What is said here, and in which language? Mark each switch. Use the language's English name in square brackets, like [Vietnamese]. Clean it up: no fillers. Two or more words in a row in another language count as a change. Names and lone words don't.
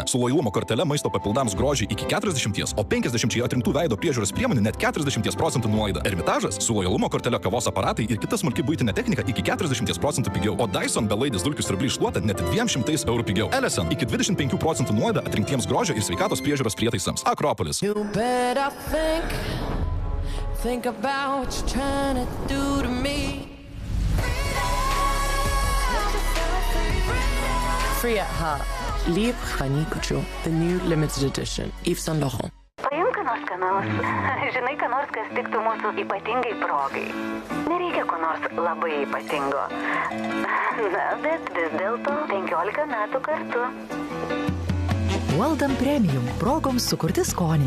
[Lithuanian] Su lojalumo kortele maisto papildams grožį iki 40, o 50 atrinktų veido priežiūros priemonių net 40% nuolaida. Ermitažas. Su lojalumo kortele kavos aparatai ir kita smulki buitinė technika iki 40% pigiau. O Dyson belaidis dulkių siurblys šluota net 200 eurų pigiau. Ellison iki 25% nuolaida atrinktiems grožio ir sveikatos priežiūros prietaisams. Akropolis. [English] Think about what you're trying to do to me. Free at heart. Libre Honey Couture, the new limited edition. Yves Saint Laurent. [Lithuanian] Paimk ką nors skanaus. Žinai, ką nors, kas tiktų mūsų ypatingai progai. Nereikia ko nors labai ypatingo. Na, bet vis dėlto 15 metų kartu. Walden Premium progoms sukurti skoniai.